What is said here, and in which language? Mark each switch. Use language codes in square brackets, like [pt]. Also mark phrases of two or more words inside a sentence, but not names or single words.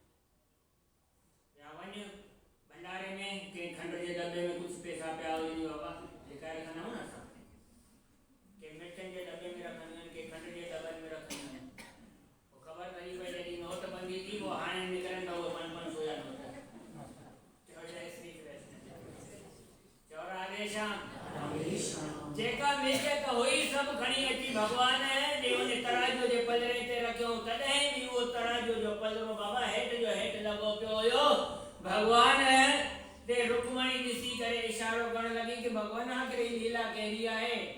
[sd] या वञ भंडारे में कंहिं खंड जे दॿे में कुझु पैसा पिया हुजनि बाबा लिकाए रखंदा आहियूं न असां के मिर्चनि जे दॿे में रखंदा आहिनि के खंड जे दॿनि में रखंदा आहिनि पोइ ख़बर पई भई जॾहिं नोटबंदी थी पोइ हाणे निकिरनि था उहे 500 जा नोट चओ जय श्री कृष्ण चओ राधे श्याम जेका मिल्कियत हुई सभु खणी अची भॻवान जे उन तराजू जे पलरे ते रखियो तॾहिं बि उहो तराजू जो पलरो बाबा हेठि जो हेठि लॻो पियो हुयो। भॻवान ते रुक्मणी ॾिसी करे इशारो करण लॻी कि भॻवान आख़िर ही लीला कहिड़ी आहे।